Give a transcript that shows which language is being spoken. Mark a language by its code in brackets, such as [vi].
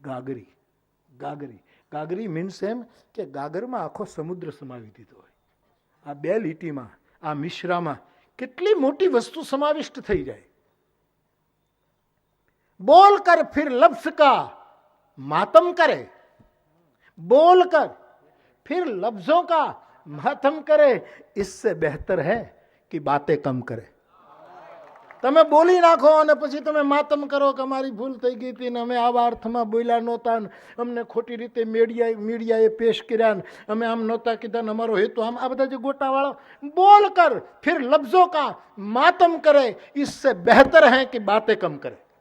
[gu] ગાગરી ગાગરી ગાગરી means એમ કે ગાગરમાં આખો સમુદ્ર સમાવી દીધો હોય. આ બે લીટીમાં, આ મિશ્રામાં કેટલી મોટી વસ્તુ સમાવિષ્ટ થઈ જાય. [hi] बोल कर फिर लफ्ज का मातम करे, बोल कर फिर लफ्जों का मातम करे, इससे बेहतर है कि बातें कम करे. [gu] તમે બોલી નાખો અને પછી તમે માતમ કરો કે અમારી ભૂલ થઈ ગઈ હતી ને અમે આવા અર્થમાં બોલ્યા નહોતા, અમને ખોટી રીતે મીડિયાએ પેશ કર્યા, અમે આમ નહોતા કીધા ને અમારો હેતુ આમ, આ બધા જે ગોટાવાળા. [hi] બોલ કર ફિર લફ્ઝો કા માતમ કરે, इससे बेहतर है कि बातें कम करे.